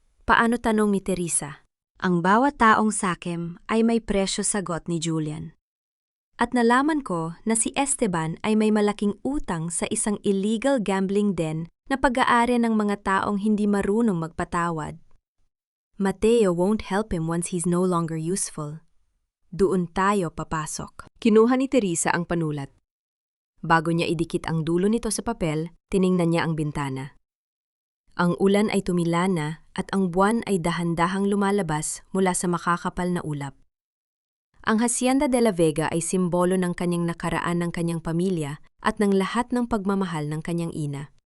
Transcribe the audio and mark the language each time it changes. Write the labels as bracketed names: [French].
[Filipino] Paano, tanong ni Teresa? Ang bawat taong sakim ay may presyo, sagot ni Julian. At nalaman ko na si Esteban ay may malaking utang sa isang [English] illegal gambling den [Filipino] na pag-aari ng mga taong hindi marunong magpatawad. [English] Mateo won't help him once he's no longer useful. [Filipino] Doon tayo papasok. Kinuha ni Teresa ang panulat. Bago niya idikit ang dulo nito sa papel, tiningnan niya ang bintana. Ang ulan ay tumila na at ang buwan ay dahan-dahang lumalabas mula sa makakapal na ulap. Ang Hacienda de la Vega ay simbolo ng kanyang nakaraan ng kanyang pamilya at ng lahat ng pagmamahal ng kanyang ina.